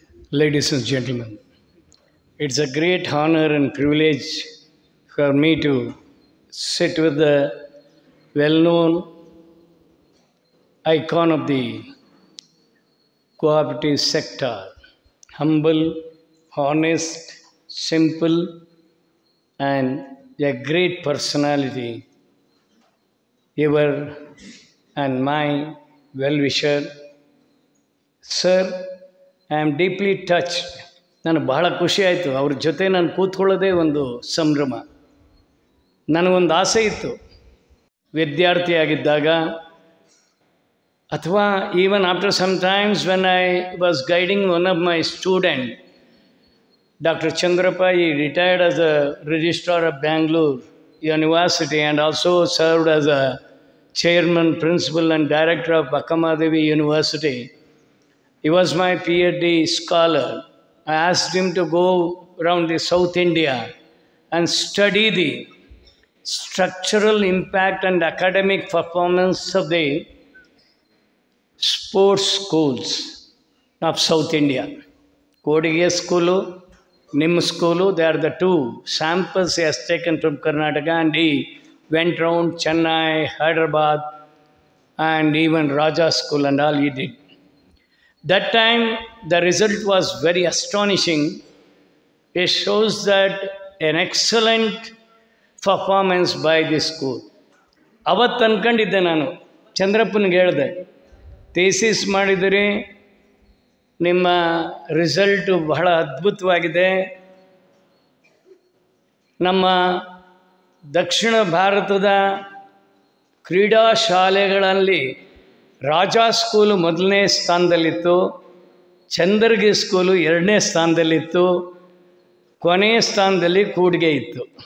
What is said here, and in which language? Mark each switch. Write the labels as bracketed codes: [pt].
[en] Ladies and gentlemen, it's a great honor and privilege for me to sit with the well-known icon of the cooperative sector, humble, honest, simple, and a great personality, your and my well-wisher. Sir, I am deeply touched. [kn] ನನಗೆ ಬಹಳ ಖುಷಿ ಆಯಿತು. ಅವ್ರ ಜೊತೆ ನಾನು ಕೂತ್ಕೊಳ್ಳೋದೇ ಒಂದು ಸಂಭ್ರಮ. ನನಗೊಂದು ಆಸೆ ಇತ್ತು, ವಿದ್ಯಾರ್ಥಿಯಾಗಿದ್ದಾಗ ಅಥವಾ [en] Even after some times when I was guiding one of my student, Dr. Chandrappa, he retired as a registrar of Bangalore University and also served as a chairman, principal and director of Akkamadevi University. He was my PhD scholar. I asked him to go around the South India and study the structural impact and academic performance of the sports schools of South India. Kodige School, Nim School, they are the two samples he has taken from Karnataka, and he went around Chennai, Hyderabad, and even Raja School and all he did. That time, the result was very astonishing. It shows that an excellent performance by this school. [kn] ಅವತ್ತು ಅಂದ್ಕೊಂಡಿದ್ದೆ ನಾನು, ಚಂದ್ರಪ್ಪನಿಗೆ ಹೇಳಿದೆ, thesis ಮಾಡಿದಿರಿ, ನಿಮ್ಮ result ಬಹಳ ಅದ್ಭುತವಾಗಿದೆ. ನಮ್ಮ ದಕ್ಷಿಣ ಭಾರತದ ಕ್ರೀಡಾ ಶಾಲೆಗಳಲ್ಲಿ ರಾಜಾ ಸ್ಕೂಲು ಮೊದಲನೇ ಸ್ಥಾನದಲ್ಲಿತ್ತು, ಚಂದರ್ಗಿ ಸ್ಕೂಲು ಎರಡನೇ ಸ್ಥಾನದಲ್ಲಿತ್ತು, ಕೊನೆಯ ಸ್ಥಾನದಲ್ಲಿ ಕೂಡಿಗೆ ಇತ್ತು.